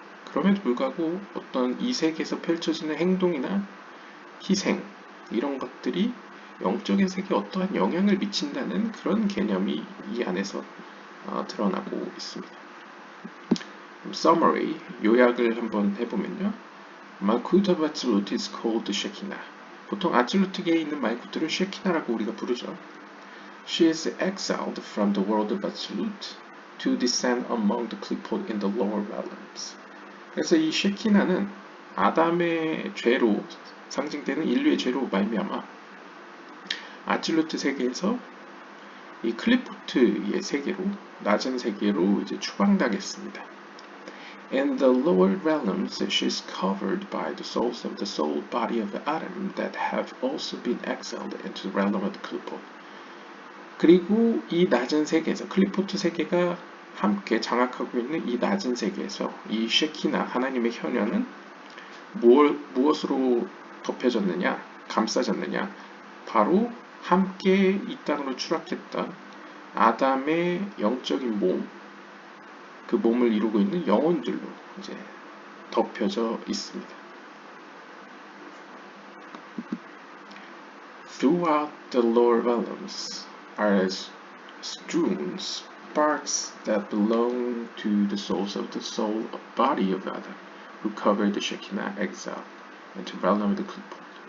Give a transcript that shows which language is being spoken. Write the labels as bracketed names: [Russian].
[Korean] 그럼에도 불구하고 어떤 이 세계에서 펼쳐지는 행동이나 희생 이런 것들이 영적인 세계에 어떠한 영향을 미친다는 그런 개념이 이 안에서 드러나고 있습니다. Summary, 요약을 한번 해보면요. [English] Malkut of Atzilut is called the Shekinah. [Korean] 보통 아틀루트계에 있는 말쿠트를 쉐키나라고 우리가 부르죠. [English] She is exiled from the world of Atzilut to descend among the Klipot in the lower realms. [Korean] 그래서 이 쉐키나는 아담의 죄로 상징되는 인류의 죄로 말미암아 아틀루트 세계에서 이 클리포트의 세계로 낮은 세계로 이제 추방당했습니다. [English] In the lower realms, she is covered by the souls of the soul body of Adam that have also been exiled into the realm of the Klipot. [Korean] 그리고 이 낮은 세계에서 클리포트 세계가 함께 장악하고 있는 이 낮은 세계에서 이 쉐키나 하나님의 현현은 무엇으로 덮여졌느냐, 감싸졌느냐, 바로 함께 이 땅으로 추락했던 아담의 영적인 몸, 그 몸을 이루고 있는 영혼들로 이제 덮여져 있습니다. [English] Throughout the lower realms are strewn sparks that belong to the souls of the soul body of Adam, who covered the Shekinah exile and the realm of the Clipboard.